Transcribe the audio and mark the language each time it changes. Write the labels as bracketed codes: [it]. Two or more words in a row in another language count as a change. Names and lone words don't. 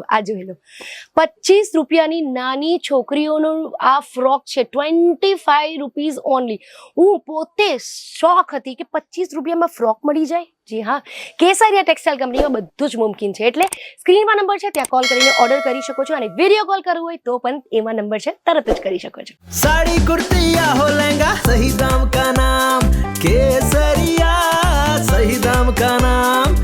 [gu] આ જોઈ લો, 25 રૂપિયાની નાની છોકરીઓનું આ ફ્રોક છે, 25 [en] rupees only. [gu] હું પોતે શોખ હતી કે 25 રૂપિયામાં ફ્રોક મળી જાય. જી હા, કેસરિયા ટેક્સટાઇલ કંપનીમાં બધું જ મુમકિન છે. એટલે સ્ક્રીનમાં નંબર છે, ત્યાં કોલ કરીને ઓર્ડર કરી શકો છો, અને વિડીયો કોલ કરવું હોય તો પણ એમાં નંબર છે, તરત જ કરી શકો છો. [hi] साड़ी कुर्ती या हो लहंगा, सही दाम का नाम केसरिया, सही दाम का नाम.